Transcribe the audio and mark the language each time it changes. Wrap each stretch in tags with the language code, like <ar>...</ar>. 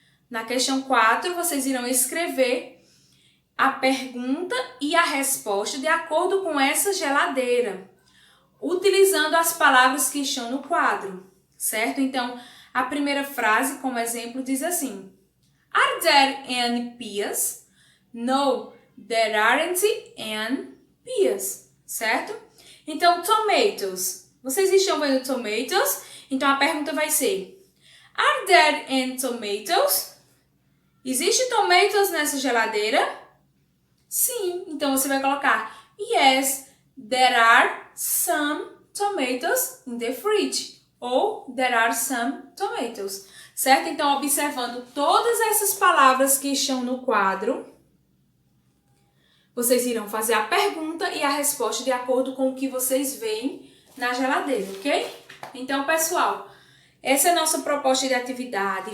<pt>Na questão 4, vocês irão escrever a pergunta e a resposta de acordo com essa geladeira, utilizando as palavras que estão no quadro, certo? Então, a primeira frase, como exemplo, diz assim:</pt> <en>Are there any peas? No, there aren't any peas, certo?</en> <pt>Então, tomatoes. Vocês estão vendo tomatoes? Então, a pergunta vai ser:</pt> <en>Are there any tomatoes?</en> <pt>Existe tomatoes nessa geladeira? Sim. Então, você vai colocar</pt> <en>Yes, there are some tomatoes in the fridge. Ou there are some tomatoes.</en> <pt>Certo? Então, observando todas essas palavras que estão no quadro, vocês irão fazer a pergunta e a resposta de acordo com o que vocês veem na geladeira, ok? Então, pessoal, essa é a nossa proposta de atividade.</pt>